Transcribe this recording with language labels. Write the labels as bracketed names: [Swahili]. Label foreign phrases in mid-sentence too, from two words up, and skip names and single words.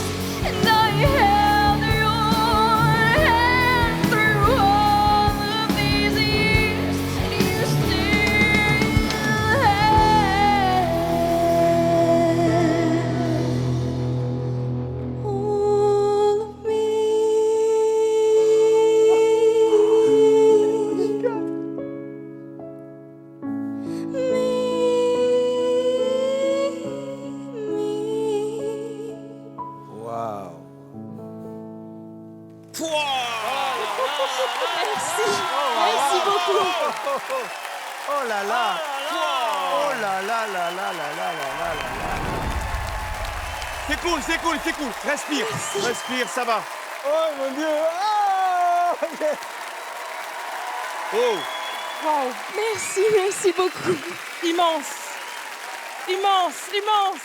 [English] And I held your hand through all of these years. And you still all of me. Waouh. [French] Merci beaucoup. Oh là là. Oh là là là là là là là là là. C'est cool, c'est cool, c'est cool. Respire. Respire, ça va. Oh mon Dieu. Oh. Wow. Merci beaucoup. Immense. Immense, immense.